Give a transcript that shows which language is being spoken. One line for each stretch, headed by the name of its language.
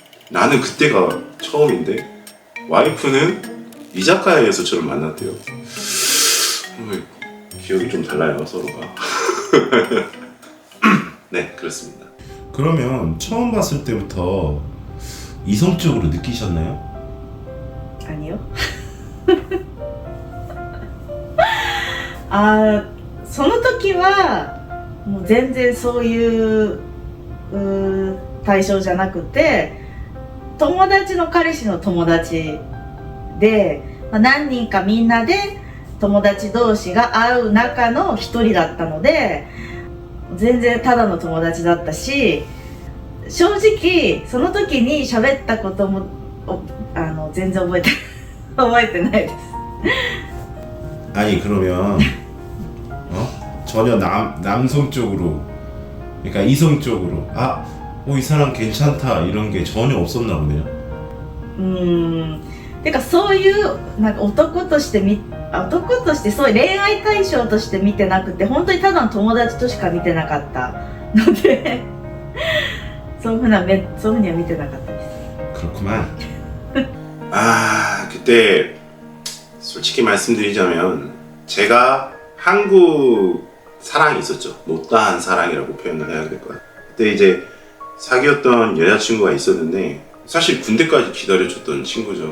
Korean: 나는 그때가 처음인데 와이프는 이자카야에서 저를 만났대요. 기억이 좀 달라요, 서로가. 네, 그렇습니다. 그러면 처음 봤을 때부터 이성적으로 느끼셨나요? 아니요.
Japanese: あーその時はもう全然そういう対象じゃなくて、友達の彼氏の友達で、何人かみんなで友達同士が会う中の一人だったので、全然ただの友達だったし、正直その時に喋ったことも全然覚えてないです。
Korean: 아니 그러면 전혀 남성 쪽으로, 그러니까 이성 쪽으로 이 사람 괜찮다 이런 게 전혀 없었나 보네요.
Japanese: てかそういうなんか男としてそういう恋愛対象として見てなくて、本当にただの友達としか見てなかったのでそういうふうには見てなかったです。
Korean: 그렇구만. 그때 솔직히 말씀드리자면 제가 한국 사랑이 있었죠. 못다한 사랑이라고 표현을 해야 될 것 같아요. 그때 이제 사귀었던 여자친구가 있었는데 사실 군대까지 기다려줬던 친구죠.